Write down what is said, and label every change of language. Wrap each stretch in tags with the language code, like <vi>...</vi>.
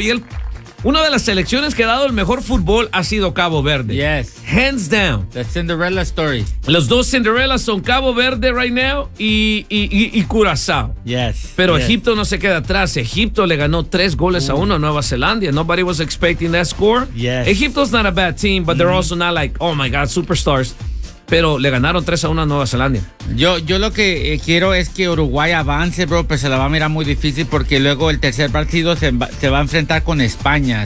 <es>Y él, una de las selecciones que ha dado el mejor fútbol ha sido Cabo Verde.</es> <en>Yes. Hands down. The Cinderella story.</en> <es>Los dos Cinderellas son Cabo Verde</es> <en>right now</en> <es>y Curazao.</es> <en>Yes.</en> <es>Pero</es> <en>yes.</en> <es>Egipto no se queda atrás. Egipto le ganó 3-1 a Nueva Zelanda.</es> <en>Nobody was expecting that score. Yes. Egipto's not a bad team, but they're also not like, oh my God, superstars.</en> <es>Pero le ganaron 3-1 a Nueva Zelanda. Yo lo que quiero es que Uruguay avance, bro, pero se la va a mirar muy difícil porque luego el tercer partido se va a enfrentar con España.</es>